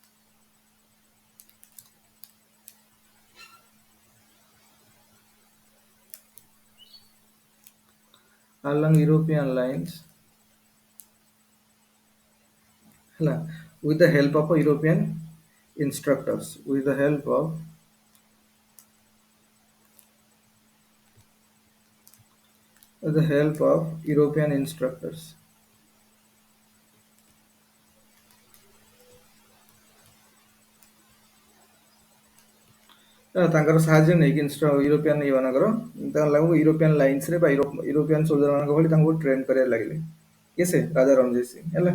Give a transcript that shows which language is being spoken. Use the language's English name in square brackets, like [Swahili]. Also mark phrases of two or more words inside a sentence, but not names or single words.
[English] Along European lines ହେଲା, with the help of European instructors, with the help of European instructors. [Odia] ତାଙ୍କର ସାହାଯ୍ୟ ନେଇକି ୟୁରୋପିଆନ୍ ମାନଙ୍କର ତାଙ୍କୁ [English] European lines [Odia] ବା [English] European soldier [Odia] ମାନଙ୍କ ଭଳି ତାଙ୍କୁ ଟ୍ରେନ୍ କରିବାରେ ଲାଗିଲେ। କିଏ ସେ? ରାଜା ରଣଜିତ ସିଂ ହେଲା।